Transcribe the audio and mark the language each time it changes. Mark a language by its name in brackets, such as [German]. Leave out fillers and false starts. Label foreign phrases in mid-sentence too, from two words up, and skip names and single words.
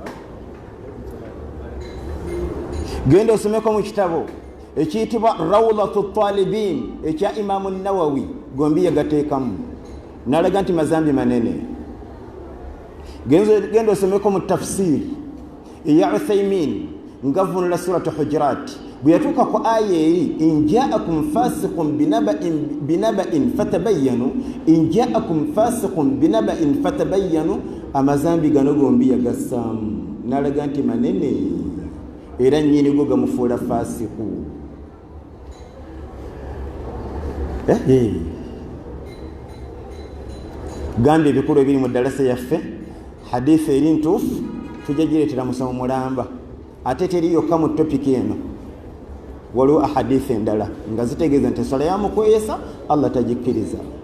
[Ganda] Genda osomeko mu kitabo ekiyitibwa Rawdatu Talibin ekya Imaamu Nawawi, gombi yagateekamu n'alaga nti mazambi manene. Genda osomeko mu tafsiri eya Uthaymin ngavunula suratu Hujurat bwe yatuuka ku aya eri [Arabic] إن جاءكم فاسق بنبإ فتبينوا, إن جاءكم فاسق بنبإ فتبينوا, [Ganda] amazambi gano gombi yagassaamu n'alaga nti manene era nnyini go gamufuula fasiku. Gambye ebikulu ebiri mu ddalasa yaffe, hadithi eri ntuufu tujja gireetera musomo mulamba, ate teri yokka mu topiki eno, waliwo ahadithi endala nga zitegeeza nti eswala yamukweyesa Allah tagikkiriza.